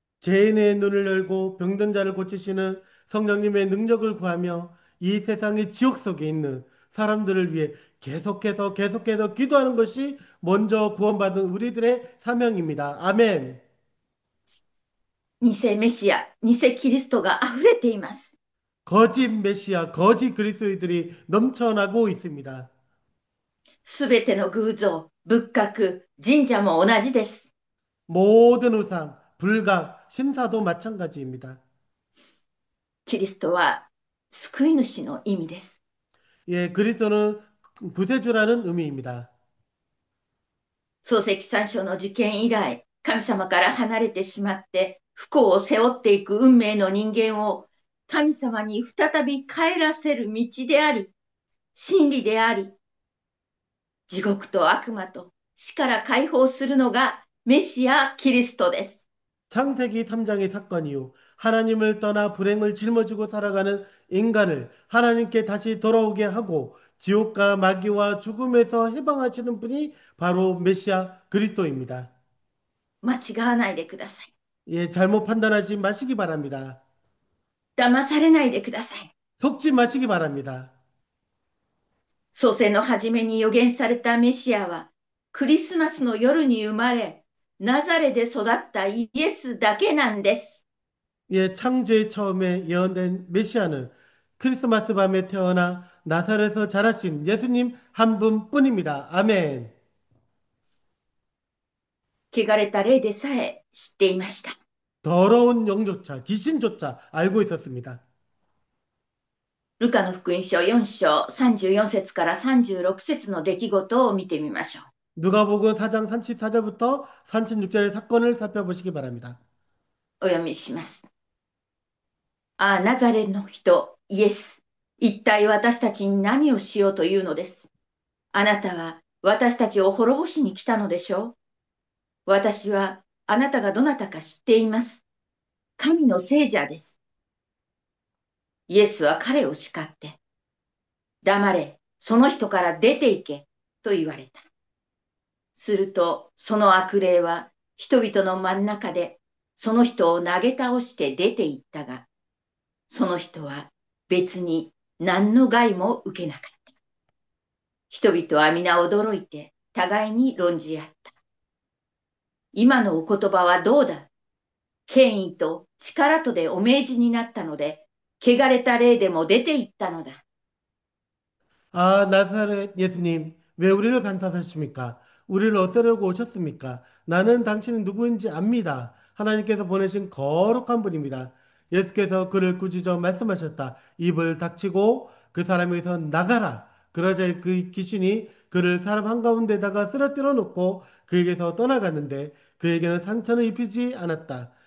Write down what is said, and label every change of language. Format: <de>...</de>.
<ko>죄인의 눈을 열고 병든 자를 고치시는 성령님의 능력을 구하며 이 세상의 지옥 속에 있는 사람들을 위해 계속해서 기도하는 것이 먼저 구원받은 우리들의 사명입니다. 아멘.</ko> <ja>偽メシア、偽キリストが溢れています。</ja> <ko>거짓 메시아, 거짓 그리스도인들이 넘쳐나고 있습니다.</ko> <ja>すべての偶像、仏閣、神社も同じです。</ja> <ko>모든 우상, 불각, 신사도 마찬가지입니다.</ko> <ja>キリストは救い主の意味です。</ja> <ko>예, 그리스도는 구세주라는 의미입니다.</ko> <ja>漱石三章の事件以来、神様から離れてしまって不幸を背負っていく運命の人間を神様に再び帰らせる道であり、真理であり、地獄と悪魔と死から解放するのがメシア・キリストです。</ja> <ko>창세기 3장의 사건 이후 하나님을 떠나 불행을 짊어지고 살아가는 인간을 하나님께 다시 돌아오게 하고 지옥과 마귀와 죽음에서 해방하시는 분이 바로 메시아 그리스도입니다.</ko> <ja>間違わないでください。</ja> <ko>예, 잘못 판단하지 마시기 바랍니다.</ko> <ja>騙されないでください。</ja> <ko>속지 마시기 바랍니다.</ko> <ja>創世の初めに予言されたメシアは、クリスマスの夜に生まれ、ナザレで育ったイエスだけなんです。</ja> <ko>예, 창조의 처음에 예언된 메시아는 크리스마스 밤에 태어나 나사렛에서 자라신 예수님 한 분뿐입니다. 아멘.</ko> <ja>汚れた霊でさえ知っていました。</ja> <ko>더러운 영조차, 귀신조차 알고 있었습니다.</ko> <ja>ルカの福音書4章34節から36節の出来事を見てみましょう。</ja> <ko>누가복음 4장 34절부터 36절의 사건을 살펴보시기 바랍니다.</ko> <ja>お読みします。ああ、ナザレの人、イエス。一体私たちに何をしようというのです。あなたは私たちを滅ぼしに来たのでしょう。私はあなたがどなたか知っています。神の聖者です。イエスは彼を叱って、黙れ、その人から出て行け、と言われた。すると、その悪霊は人々の真ん中で、その人を投げ倒して出て行ったが、その人は別に何の害も受けなかった。人々は皆驚いて互いに論じ合った。今のお言葉はどうだ。権威と力とでお命じになったので、汚れた霊でも出て行ったのだ。</ja> <ko>아, 나사렛 예수님, 왜 우리를 간섭하십니까? 우리를 없애려고 오셨습니까? 나는 당신은 누구인지 압니다. 하나님께서 보내신 거룩한 분입니다. 예수께서 그를 꾸짖어 말씀하셨다. 입을 닥치고 그 사람에게서 나가라. 그러자 그 귀신이 그를 사람 한가운데다가 쓰러뜨려 놓고 그에게서 떠나갔는데 그에게는 상처는 입히지 않았다.</ko>